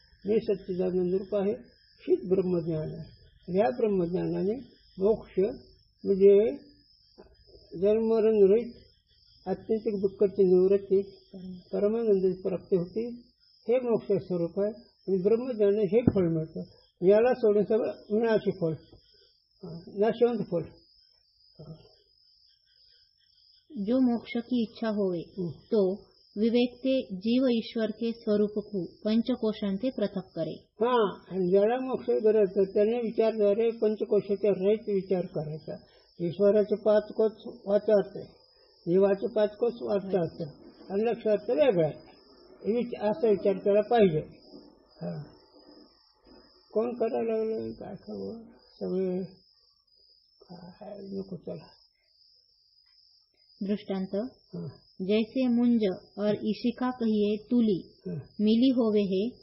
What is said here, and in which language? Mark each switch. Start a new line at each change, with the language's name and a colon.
Marathi: मी सच्चिदानंद रूप आहे हीच ब्रह्मज्ञान आहे. या ब्रह्मज्ञानाने मोक्ष म्हणजे जन्मरण रहित अत्यंतिक दुःखाची निवृत्ती परमानंदाची प्राप्ती होती. हे मोक्ष स्वरूप आहे. आणि ब्रह्मज्ञान हे फळ मिळतं. याला सोडून सगळं विनाशी फळ नाशवंत फळ.
Hindi: जो मोक्ष की इच्छा होवे तो विवेक ते जीव ईश्वर के स्वरूप को पंचकोशां से पृथक करे.
Marathi: आणि ज्याला मोक्ष गरज त्याने विचारद्वारे पंचकोशाच्या रहित विचार करायचा. ईश्वराचे 5 कोश वाचार्थ जीवाचे 5 कोश वाचार्थ आणि लक्षार्थ वेगळा आहे असा विचार केला पाहिजे. कोण करायला लागलं काय खबर सगळे काय नको चला.
Hindi: दृष्टांत जैसे मुंज और ईशिका कहिए तुली मिली होवे है